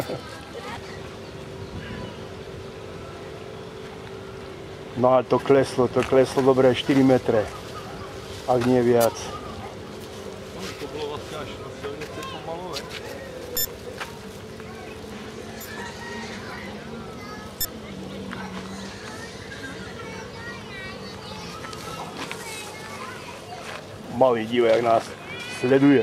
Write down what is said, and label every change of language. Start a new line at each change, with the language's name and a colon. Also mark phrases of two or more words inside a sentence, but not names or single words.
Slovak: No a to kleslo dobré 4 metre, ak nie viac.
Czech: To bylo vlastně až na silnici pomalu, ne? Malý dívo, jak nás sleduje.